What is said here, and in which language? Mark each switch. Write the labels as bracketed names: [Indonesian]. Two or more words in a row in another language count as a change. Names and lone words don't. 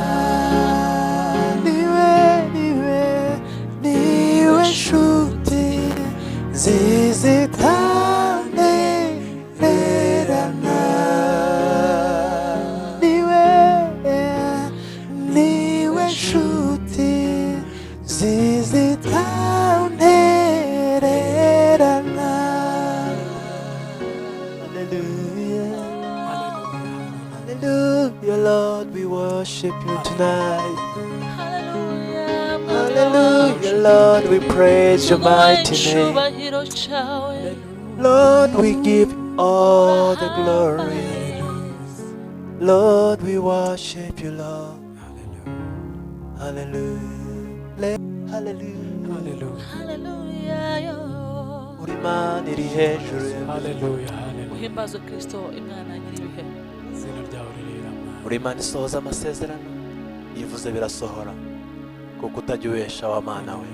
[Kinyarwanda] niwe nshuti nziza itantererana. niwe nshuti nziza itantererana. [English] Hallelujah, Lord, we worship you tonight. haleluya, Hallelujah, Lord, we praise your mighty name. [Kinyarwanda] icyubahiro cyawe, [English] Lord, we give you all the glory. Lord, we worship you, Lord. Hallelujah. Hallelujah. [Kinyarwanda] haleluya yo. Uri Imana iri hejuru. Uhimbazwe Kristo, Imana nyir'ibihe. Uri Imana isohoza amasezerano, yivuze birasohora, kuko utajya ubesha wa Mana we.